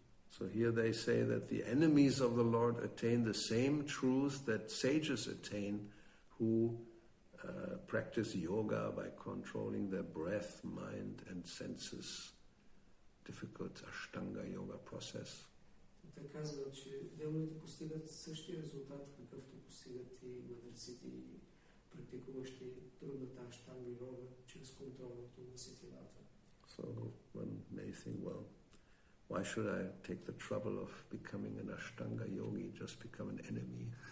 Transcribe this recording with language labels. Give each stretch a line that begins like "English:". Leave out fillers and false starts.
English: So here they say that the enemies of the Lord attain the same truth that sages attain who practice yoga by controlling their breath, mind and senses. Difficult Ashtanga yoga process.
Bulgarian: Те казват, че демоните постигат същия резултат, какъвто постигат и мъдреците и практикуващи трудната аштанга йога чрез контролното на сетивата.
English: So one may think, well, why should I take the trouble of becoming an Ashtanga yogi, just become an enemy?